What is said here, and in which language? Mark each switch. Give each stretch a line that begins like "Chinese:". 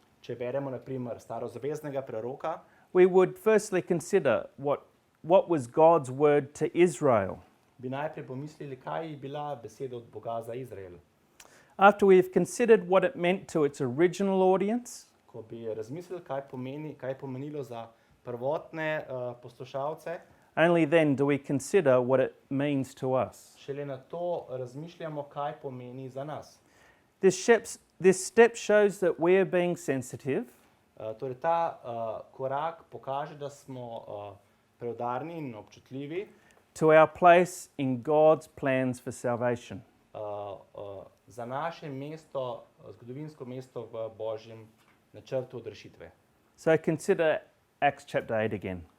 Slovenian: Če beremo na primer starozaveznega preroka,
English: we would firstly consider what was God's word to Israel.
Slovenian: bi najprej pomislili, kaj je bila beseda od Boga za Izrael.
English: After we have considered what it meant to its original audience,
Slovenian: Ko bi razmislili, kaj je pomenilo za prvotne poslušalce,
English: only then do we consider what it means to us.
Slovenian: šele na to razmišljamo, kaj pomeni za nas.
English: This step shows that we are being sensitive
Slovenian: Torej ta korak pokaže, da smo preudarni in občutljivi
English: to our place in God's plans for salvation.
Slovenian: za naše mesto, zgodovinsko mesto v Božjem načrtu odrešitve.
English: So consider Acts chapter 8 again.